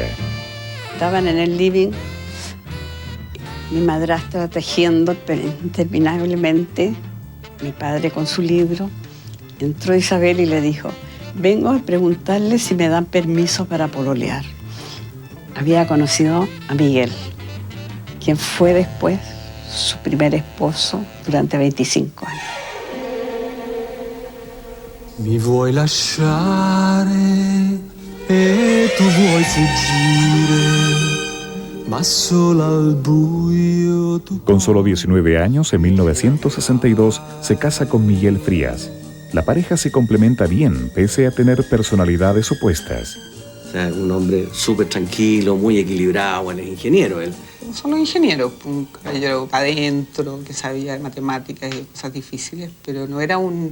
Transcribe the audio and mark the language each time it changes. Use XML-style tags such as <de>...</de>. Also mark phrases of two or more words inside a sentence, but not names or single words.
<es>Estaban en el living, mi madrastra tejiendo interminablemente, mi padre con su libro. Entró Isabel y le dijo, Vengo a preguntarle si me dan permiso para pololear. Había conocido a Miguel, quien fue después su primer esposo durante 25 años.</es> <it>Mi vuoi lasciare e tu vuoi fuggire, ma solo al buio tu...</it> <es>Con solo 19 años, en 1962, se casa con Miguel Frías. La pareja se complementa bien, pese a tener personalidades opuestas. O sea, un hombre súper tranquilo, muy equilibrado, bueno, es ingeniero él. No solo ingeniero, un caballero para adentro, que sabía de matemáticas y cosas difíciles, pero no era un...</es>